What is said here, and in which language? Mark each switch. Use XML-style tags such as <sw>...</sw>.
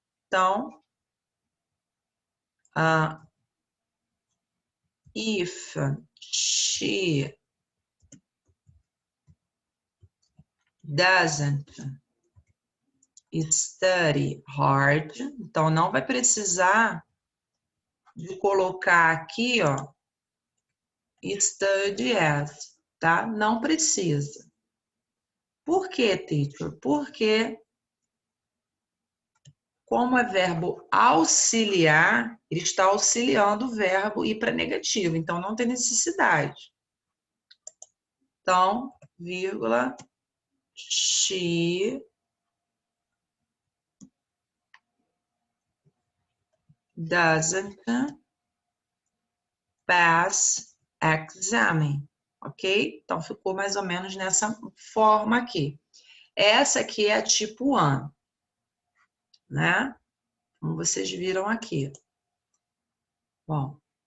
<pt>Então,</pt> <en>if she doesn't study hard,</en> <pt>então não vai precisar de colocar aqui, ó, study as, tá? Não precisa. Por quê, teacher? Porque, como é verbo auxiliar, ele está auxiliando o verbo ir para negativo, então não tem necessidade. Então, vírgula,</pt> <en>she doesn't pass exam, ok?</en> <pt>Então, ficou mais ou menos nessa forma aqui. Essa aqui é a tipo 1, né? Como vocês viram aqui. Bom.</pt>